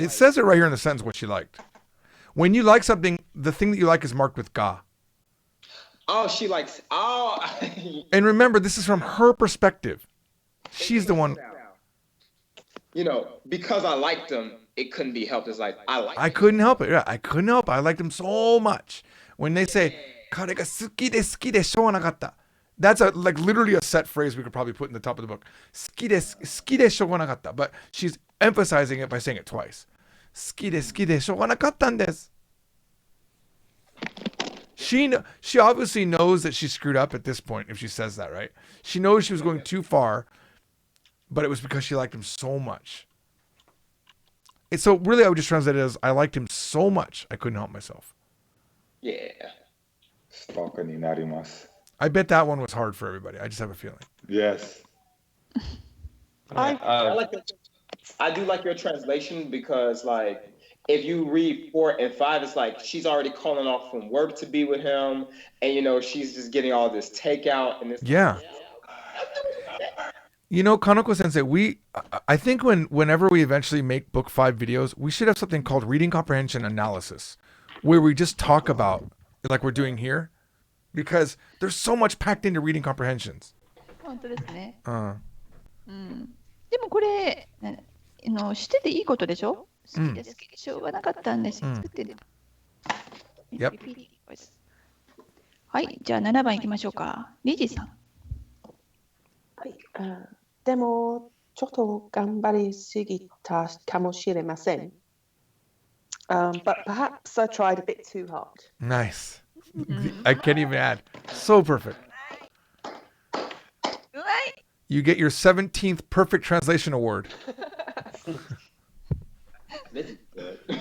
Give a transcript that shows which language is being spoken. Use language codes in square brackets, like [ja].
[en] It says it right here in the sentence what she liked. When you like something, the thing that you like is marked with ga. Oh, she likes. Oh. And remember, this is from her perspective. She's the one. You know, because I liked him, it couldn't be helped. It's like I couldn't help it. Yeah, I couldn't help it. I liked him so much. When they say, [ja] 彼が好きで好きでしょうがなかった. [en] That's like literally a set phrase we could probably put in the top of the book. [ja] 好きで好きでしょうがなかった. [en] But she's emphasizing it by saying it twice. [ja] 好きで好きでしょうがなかったんです. [en] She obviously knows that she screwed up at this point if she says that, right? She knows she was going too far, but it was because she liked him so much. So really I would just translate it as I liked him so much I couldn't help myself. Yeah. [ja] Stalkerになります. [en] I bet that one was hard for everybody. I just have a feeling. Yes. I do like your translation because, like, if you read 4 and 5, it's like she's already calling off from work to be with him, and you know she's just getting all this takeout and this. Yeah. You know, Kanoko Sensei, I think whenever we eventually make book 5 videos, we should have something called reading comprehension analysis, where we just talk about, like we're doing here, because there's so much packed into reading comprehensions. [ja] 本当ですね。でもこれ、してていいことでしょ？好きで好きでしょうがなかったんです。作ってる。 [en] Yep. [ja] はい、じゃあ7番いきましょうか。リジさん。はい。でも、ちょっと頑張りすぎたかもしれません。 [en] But perhaps I tried a bit too hard. Nice. I can't even add. So perfect. [ja] うまい。 [en] You get your 17th perfect translation award. This is good.